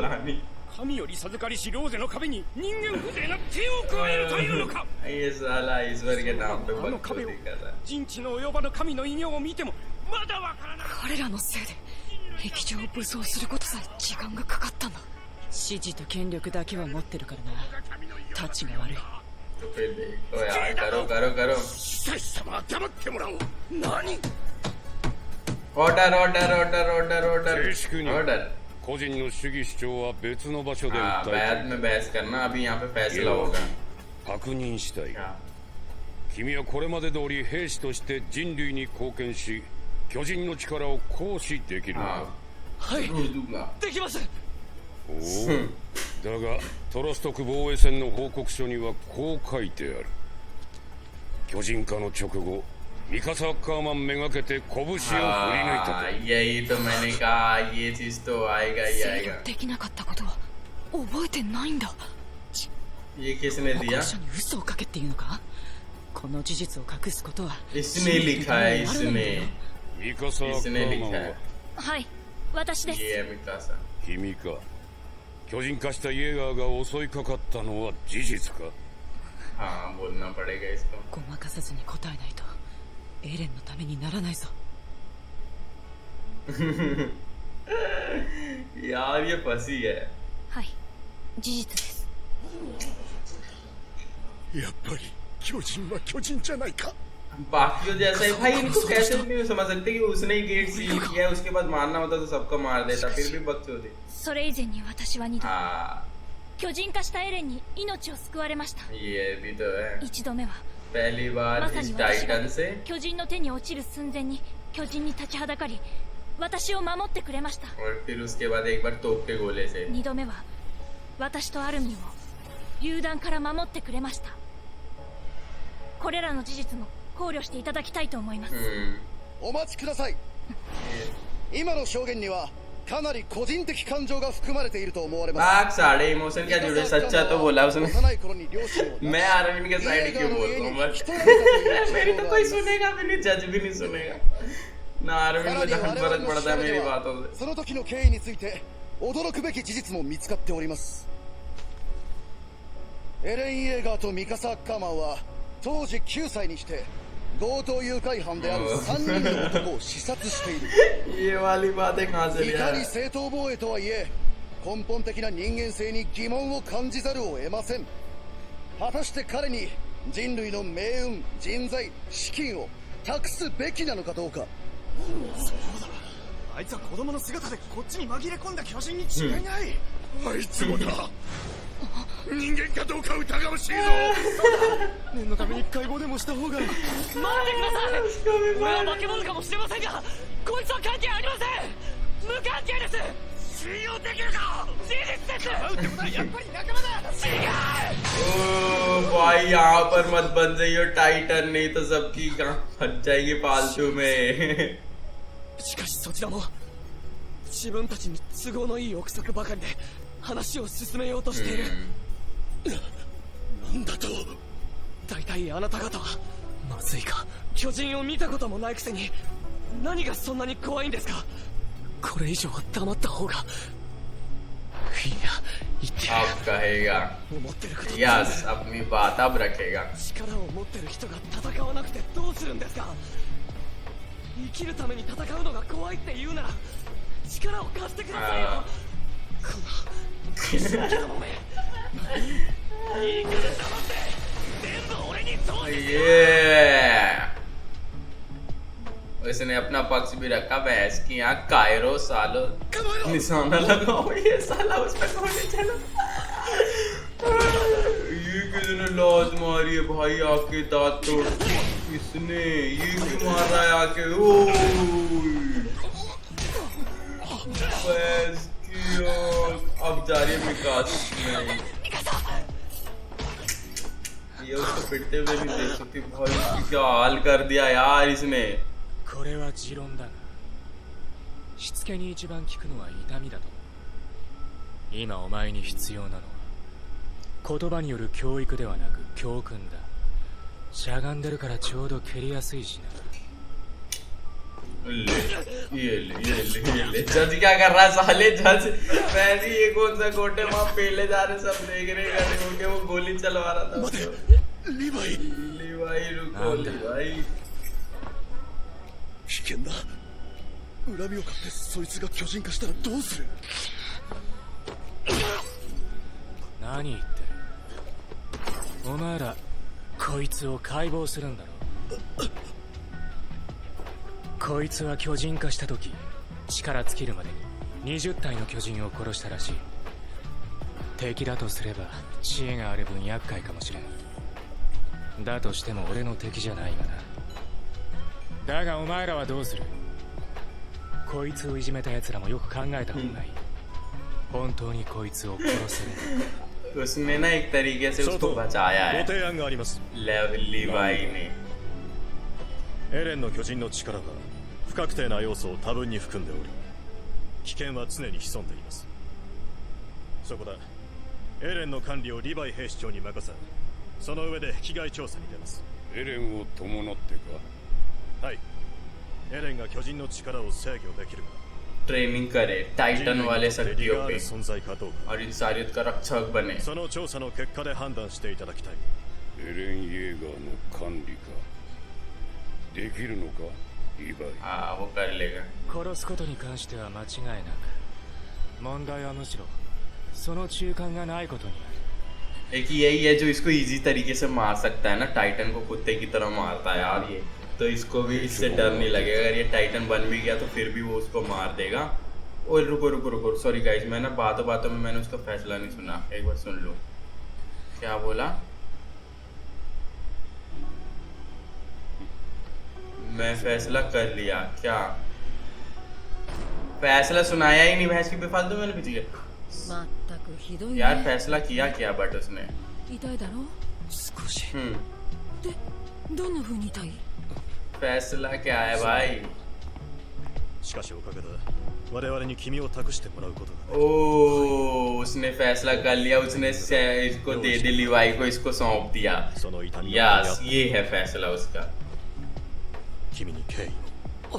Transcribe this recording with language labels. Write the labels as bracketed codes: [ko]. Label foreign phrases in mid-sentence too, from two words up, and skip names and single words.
[ja] 神より授かりしローゼの壁に人間風情な手を加えるというのか。あの壁を人知の及ばぬ神の異名を見てもまだわからない。彼らのせいで壁上を武装することさえ時間がかかったんだ。指示と権力だけは持ってるからな。タチが悪い。 [hi] तो फिर देखो यार, करो करो करो। [en] order order order order order order. [ja] 個人の主義主張は別の場所で訴えて。 [hi] बैद में बहस करना, अभी यहाँ पे फैसला होगा। [ja] 確認したい。君はこれまで通り兵士として人類に貢献し、巨人の力を行使できるのか。はい、できます。おお、だがトロストク防衛戦の報告書にはこう書いてある。巨人化の直後、ミカサ・アッカーマンめがけて拳を振り抜いたと。 [hi] यही तो मैंने कहा, ये चीज तो आएगा ही आएगा। [ja] できなかったことは覚えてないんだ。 [hi] ये किसने दिया? [ja] 嘘をかけっていうのか。この事実を隠すことは。 [hi] इसने लिखा है, इसने। [ja] ミカサ・アッカーマンは。はい、私です。 [hi] ये है मिकासा। [ja] 君か。巨人化したイエーガーが襲いかかったのは事実か。 [hi] हाँ, बोलना पड़ेगा इसको। [ja] ごまかさずに答えないとエレンのためにならないぞ。 [hi] यार ये फंसी है। [ja] はい、事実です。やっぱり巨人は巨人じゃないか。 [hi] बाकियों जैसा ही भाई, इनको कैसे नहीं समझ सकते कि उसने ही गेट सील किया है, उसके बाद मारना होता तो सबको मार देता, फिर भी बकचोदी। [ja] それ以前に私は2度 [hi] हाँ, [ja] 巨人化したエレンに命を救われました。 [hi] ये भी तो है। [ja] 1 度目は [hi] पहली बार [ja] まさ [hi] इस [ja] に私 [hi] टाइटन [ja] が [hi] से [ja] 巨人の手に落ちる寸前に巨人に立ちはだかり私を守ってくれました。 [hi] और फिर उसके बाद एक बार तोप के गोले से। [ja] 2度目は私とアルミンを榴弾から守ってくれました。これらの事実も考慮していただきたいと思います。お待ちください。今の証言にはかなり個人的感情が含まれていると思われます。 [hi] बाग साढ़े इमोशन क्या जुड़े, सच्चा तो बोला उसने। मैं अरविंद के साइड क्यों बोल रहा हूँ, बस मेरी तो कोई सुनेगा भी नहीं, जज भी नहीं सुनेगा ना। अरविंद को जहाँ फर्क पड़ता है मेरी बातों से। [ja] その時の経緯について驚くべき事実も見つかっております。エレン・イエーガーとミカサ・アッカーマンは当時9歳にして強盗誘拐犯である3人の男を刺殺している。 [hi] ये वाली बातें कहाँ से [ja] い [hi] लिया [ja] か [hi] है? [ja] に正当防衛とはいえ根本的な人間性に疑問を感じざるを得ません。果たして彼に人類の命運、人材、資金を託すべきなのかどうか。そうだ、あいつは子供の姿でこっちに紛れ込んだ巨人に違いない。あいつもだ。人間かどうか疑わしいぞ。念のために解剖でもした方が。待ってください。俺は化け物かもしれませんが、こいつは関係ありません。無関係です。信用できるか。事実です。会うってことはやっぱり仲間だ。違う。 [hi] ओ भाई यहाँ पर मत बन जाइए टाइटन, नहीं तो सबकी कहाँ फट जाएगी फालतू में। [ja] しかしそちらも自分たちに都合のいい憶測ばかりで話を進めようとしている。なんだと。大体あなた方はまずいか。巨人を見たこともないくせに何がそんなに怖いんですか。これ以上は黙った方が。いや言ってやる。 [hi] अब कहेगा [ja] 思ってること。 [hi] यस, अपनी बात अब रखेगा। [ja] 力を持ってる人が戦わなくてどうするんですか。生きるために戦うのが怖いって言うなら力を貸してくださいよ。このクソガキどもめ。いいから黙って全部俺に通して。 [hi] उसने अपना पक्ष भी रखा। भैंस की यहाँ कायरो सालो निशाना लगाओ, ये साला उस पर गोली चला। ये किसने लात मारी है भाई आके दांत तोड़? किसने ये क्यों मार रहा है आके? ओ भैंस की अब जा रही है विकास में। ये उसको पिटते हुए नहीं देख सकती भाई, इसकी क्या हाल कर दिया यार इसने। [ja] これは持論だが、しつけに一番効くのは痛みだと。今お前に必要なのは言葉による教育ではなく教訓だ。しゃがんでるからちょうど蹴りやすいしな。 [hi] ये जज क्या कर रहा है साले? जज वैसे ये कौन सा कोटे वहां पेले जा रहे सब देख रहे हैं, वो गोली चलवा रहा था। लिवाई रुको लिवाई। [ja] 危険だ。恨みを買ってそいつが巨人化したらどうする？何言ってる。お前らこいつを解剖するんだろ。こいつは巨人化した時力尽きるまでに20体の巨人を殺したらしい。敵だとすれば知恵がある分厄介かもしれん。だとしても俺の敵じゃないがな。だがお前らはどうする？こいつをいじめた奴らもよく考えた方がいい。本当にこいつを殺せる。 [hi] उसने ना एक तरीके से उसको बचाया है [ja] ご提案があります。 [hi] लिवाई ने। [ja] エレンの巨人の力は不確定な要素を多分に含んでおり、危険は常に潜んでいます。そこだ。エレンの管理をリヴァイ兵士長に任せ、その上で被害調査に出ます。エレンを伴ってか？はい。エレンが巨人の力を制御できるか、 [hi] ट्रेनिंग करे टाइटन वाले शक्तियों पे [ja] 存在かどうか、 [hi] और इंसानियत का रक्षक बने। [ja] その調査の結果で判断していただきたい。エレン・イェーガーの管理か。できるのか、リヴァイ。 [hi] हाँ वो कर लेगा। [ja] 殺すことに関しては間違いなく、問題はむしろその中間がないことにある。 [hi] एक यही है जो इसको इजी तरीके से मार सकता है ना, टाइटन को कुत्ते की तरह मारता है यार ये, तो इसको भी इससे डर नहीं लगेगा। अगर ये टाइटन बन भी गया तो फिर भी वो उसको मार देगा। ओए रुको रुको रुको, [en] sorry guys, [hi] मैं ना बातों बातों में मैंने उसका फैसला नहीं सुना, एक बार सुन लो। क्या बोला? मैं फैसला कर लिया। क्या फैसला सुनाया ही नहीं भैंस की बेफालतू मैंने पीछे। यार फैसला किया क्या बट उसने। [ja] 痛いだろ少し。でどんな風に痛い [hi] फैसला क्या है भाई? [ja] しかしおかげで我々に君を託してもらうことが。 [hi] ओ उसने फैसला कर लिया, उसने इसको दे दी लिवाई को, इसको सौंप दिया। यस ये है फैसला उसका। [ja] 君に敬意を。